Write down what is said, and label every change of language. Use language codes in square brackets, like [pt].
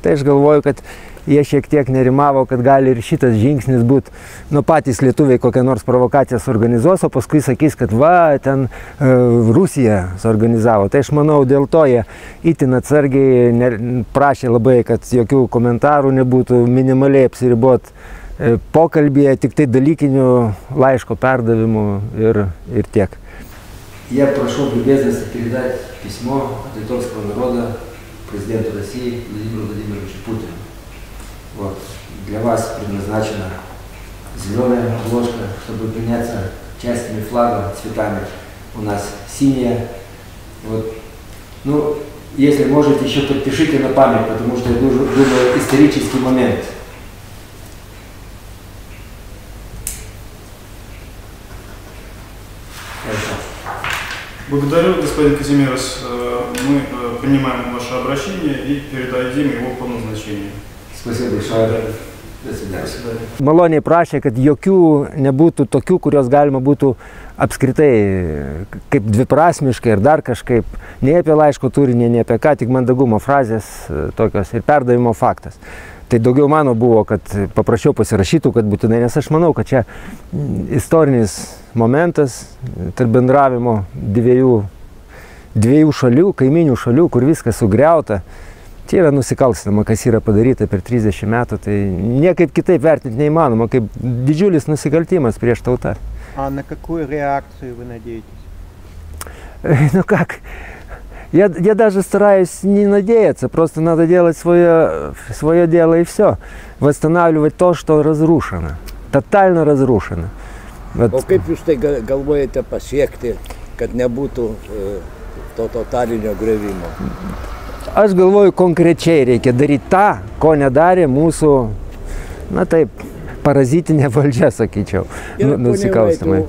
[lt] Tai aš galvoju, kad jie šiek tiek nerimavo, kad gali ir šitas žingsnis būti, patys lietuviai kokią nors provokaciją suorganizuos, o paskui sakys, kad ten Rusija suorganizavo. Tai aš manau, dėl to jie itin atsargiai prašė labai, kad jokių komentarų nebūtų, minimaliai apsiribot pokalbėje, tik tai dalykinių laiško perdavimų ir tiek. [ru] Я прошу любезности передать письмо от литовского народа президенту России Владимиру Владимировичу Путину. Вот. Для вас предназначена зеленая обложка, чтобы меняться частями флага, цветами. У нас синяя. Вот. Ну, если можете, еще подпишите на память, потому что я думаю, исторический момент. Благодарю, господин Казимирос. Мы принимаем ваше обращение и передадим его по назначению. Спасибо большое. До свидания. [lt] Maloniai prašė, kad jokių nebūtų tokių, kurios galima būtų apskritai kaip dviprasmiškai ir dar kažkaip, nei apie laiško turinį, nei apie ką, tik mandagumo frazės tokios ir perdavimo faktas. Tai daugiau mano buvo, kad paprašiau pasirašytų, kad būtinai, nes aš manau, kad čia istorinis momentas tarp bendravimo dviejų šalių, kaiminių šalių, kur viskas sugriauta. Čia yra nusikalstama, kas yra padaryta per 30 metų, tai niekaip kitaip vertinti neįmanoma, kaip didžiulis nusikaltimas prieš tautą. [ru] А на какую реакцию вы надеетесь? Ну как, я даже стараюсь не надеяться, просто надо делать свое дело и все. Восстанавливать то, что разрушено, тотально разрушено. [lt] O kaip jūs tai galvojate pasiekti, kad nebūtų to totalinio griovimo? Aš galvoju, konkrečiai reikia daryti tą, ko nedarė mūsų, taip, parazitinė valdžia, sakyčiau, nusikalstamai.